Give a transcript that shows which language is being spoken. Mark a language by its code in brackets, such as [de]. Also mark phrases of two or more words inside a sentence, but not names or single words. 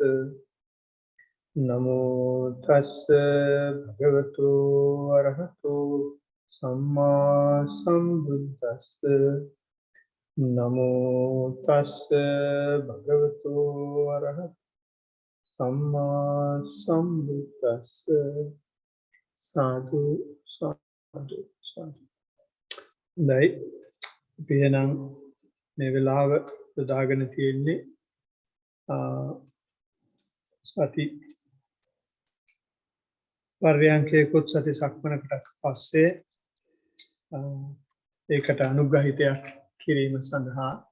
[pi] नमो तस् भगवतो अरहतो सम्मा सम्बुद्दस्स। नमो तस् भगवतो अरहतो सम्मा सम्बुद्दस्स। साधु साधु साधु। [si] දැයි අපි එහෙනම් මේ වෙලාව යොදාගෙන තියෙන්නේ සති පර්යංකයකොත් සති සක්මනකට පස්සේ ඒකට අනුග්‍රහිතයක් කිරීම සඳහා